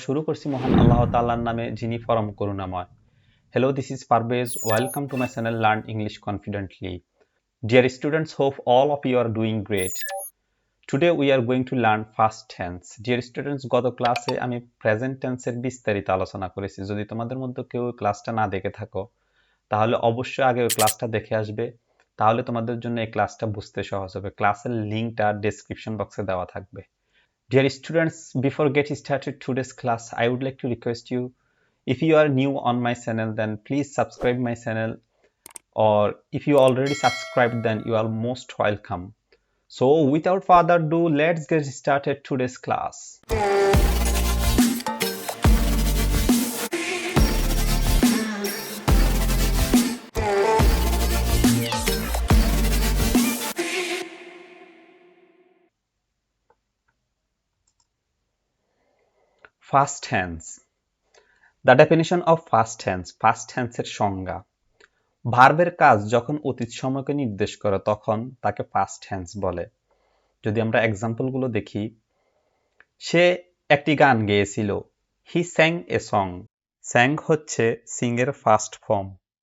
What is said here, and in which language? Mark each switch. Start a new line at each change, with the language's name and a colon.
Bangla: শুরু করছি মহান আল্লাহ তাআলার নামে, যিনি পরম করুণাময়।
English: Hello, this is Parvez. Welcome to my channel Learn English Confidently. Dear students, hope all of you are doing great. Today we are going to learn past tense. Dear students,
Bangla: গত ক্লাসে আমি প্রেজেন্ট টেন্সের বিস্তারিত আলোচনা করেছি। যদি তোমাদের মধ্যে কেউ ক্লাসটা না দেখে থাকো, তাহলে অবশ্যই আগে ওই ক্লাসটা দেখে আসবে। তাহলে তোমাদের জন্য এই ক্লাসটা বুঝতে সহজ হবে। ক্লাসের লিংকটা ডেসক্রিপশন বক্সে দেওয়া থাকবে।
English: Dear students, before getting started today's class, I would like to request you, if you are new on my channel, then please subscribe my channel, or if you already subscribed, then you are most welcome. So without further ado, let's get started today's class. Past tense. The definition of past tense.
Bangla: Past tense এর সংজ্ঞা। ভার্বের কাজ যখন অতীত সময়কে নির্দেশ করে তখন তাকে past tense বলে। যদি আমরা এক্সাম্পলগুলো দেখি, সে একটি গান গেয়েছিল।
English: He sang a song.
Bangla: স্যাং হচ্ছে সিং এর ফার্স্ট ফর্ম।